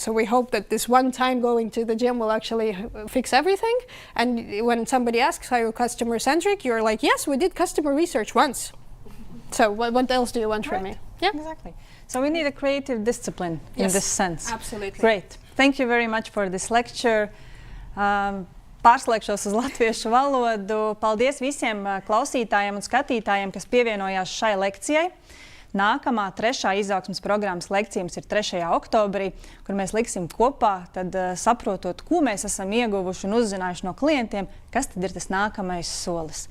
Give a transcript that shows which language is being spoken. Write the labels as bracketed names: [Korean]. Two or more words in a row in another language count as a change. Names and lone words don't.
[English] So we hope that this one time going to the gym will actually fix everything. And when somebody asks, are you customer-centric? You're like, yes, we did customer research once. So what else do you want from me? Yeah, exactly. So we need a creative discipline in this sense. Absolutely. Great. Thank you very much for this lecture. [Latvian] Pārslēgšos uz latviešu valodu. Paldies visiem klausītājiem un skatītājiem, kas pievienojās šai lekcijai. Nākamā 3. izaugsmes programmas lekcija ir 3. oktobrī, kur mēs liksim kopā, tad saprotot, ko mēs esam ieguvuši un uzzinājuši no klientiem, kas tad ir tas nākamais solis.